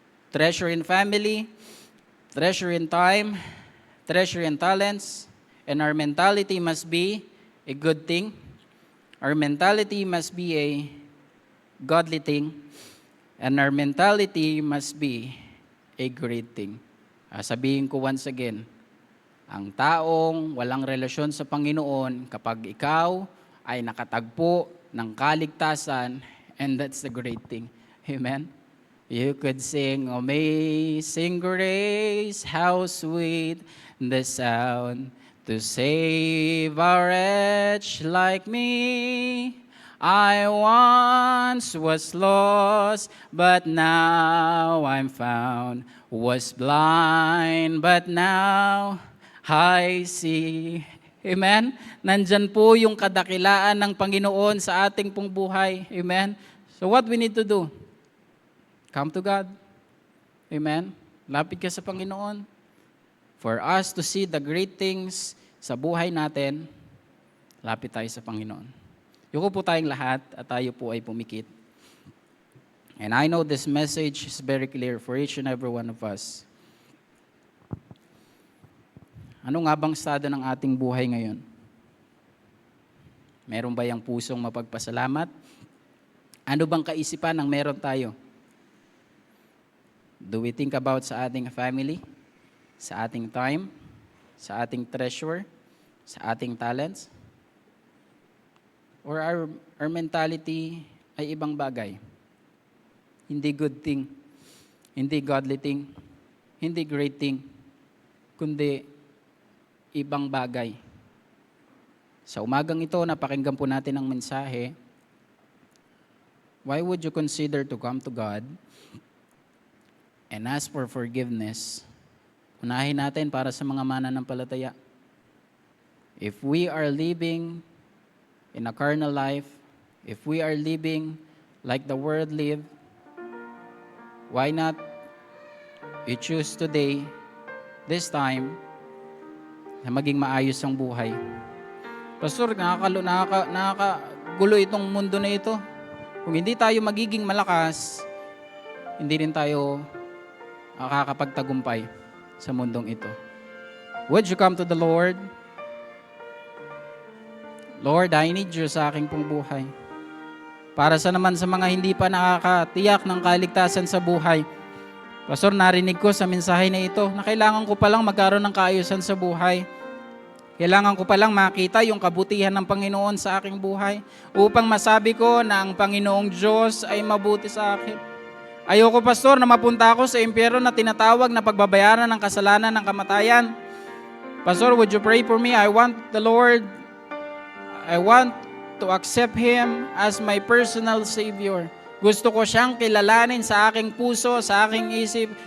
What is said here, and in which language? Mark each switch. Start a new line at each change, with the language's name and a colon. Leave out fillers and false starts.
English: Treasure in family, treasure in time, treasure in talents, and our mentality must be a good thing. Our mentality must be a godly thing. And our mentality must be a great thing.
Filipino: Sabihin ko
English: once again,
Filipino: ang taong walang relasyon sa Panginoon, kapag ikaw ay nakatagpo ng kaligtasan,
English: and that's the great thing. Amen? You could sing, Amazing Grace, how sweet the sound to save a wretch like me. I once was lost, but now I'm found. Was blind, but now I see. Amen?
Filipino: Nandyan po yung kadakilaan ng Panginoon sa ating pong buhay.
English: Amen? So what we need to do? Come to God. Amen?
Filipino: Lapit ka sa Panginoon.
English: For us to see the great things
Filipino: sa buhay natin, lapit tayo sa Panginoon. Yuko po tayong lahat at tayo po ay pumikit.
English: And I know this message is very clear for each and every one of us.
Filipino: Ano nga bang estado ng ating buhay ngayon? Meron ba yung pusong mapagpasalamat? Ano bang kaisipan ang meron tayo?
English: Do we think about
Filipino: sa ating
English: family, sa ating time, sa ating treasure, sa ating talents? Or our mentality
Filipino: ay ibang bagay? Hindi
English: good thing,
Filipino: hindi
English: godly thing,
Filipino: hindi
English: great thing,
Filipino: kundi ibang bagay. Sa umagang ito, napakinggan po natin ang mensahe.
English: Why would you consider to come to God and ask for forgiveness?
Filipino: Unahin natin para sa mga mananampalataya.
English: If we are living in a carnal life, if we are living like the world live, why not you choose today, this time,
Filipino: na maging maayos ang buhay? Pastor, nakakagulo itong mundo na ito. Kung hindi tayo magiging malakas, hindi rin tayo makakapagtagumpay sa mundong ito.
English: Would you come to the Lord? Lord, I need you
Filipino: sa aking pong buhay. Para sa naman sa mga hindi pa nakakatiyak ng kaligtasan sa buhay. Pastor, narinig ko sa mensahe na ito na kailangan ko palang magkaroon ng kaayusan sa buhay. Kailangan ko palang makita yung kabutihan ng Panginoon sa aking buhay upang masabi ko na ang Panginoong Diyos ay mabuti sa akin. Ayoko, Pastor, na mapunta ako sa impyerno na tinatawag na pagbabayaran ng kasalanan ng kamatayan.
English: Pastor, would you pray for me? I want to accept Him as my personal Savior.
Filipino: Gusto ko siyang kilalanin sa aking puso, sa aking isip.